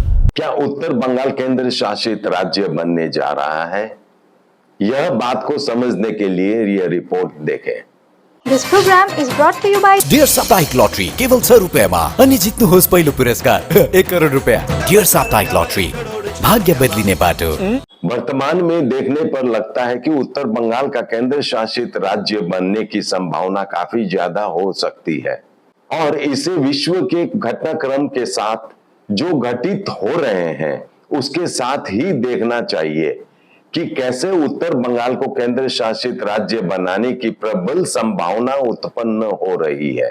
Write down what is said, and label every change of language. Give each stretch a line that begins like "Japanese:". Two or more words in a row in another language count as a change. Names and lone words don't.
Hindi: क्या उत्तर बंगाल केंद्र शासित राज्य बनने जा रहा है? यह बात को समझने के लिए यह रिपोर्ट देखें।
English: This program is brought to you by
Nepali: डियर साप्ताहिक लॉटरी केवल 100 रुपियाँमा अनि जित्नुहोस् पहिलो पुरस्कार 1 करोड रुपैयाँ। डियर साप्ताहिक लॉटरी, भाग्य बदलिने बाटो।
Hindi: वर्तमान में देखने पर लगता है कि उत्तर बंगाल का केंद्र शासित राज्य बनने की संभावना काफी ज्यादा हो सकती है और इसे विश्व के घटनाक्रम के साथ जो घटित हो रहे हैं उसके साथ ही देखना चाहिए कि कैसे उत्तर बंगाल को केंद्र शासित राज्य बनाने की प्रबल संभावना उत्पन्न हो रही है।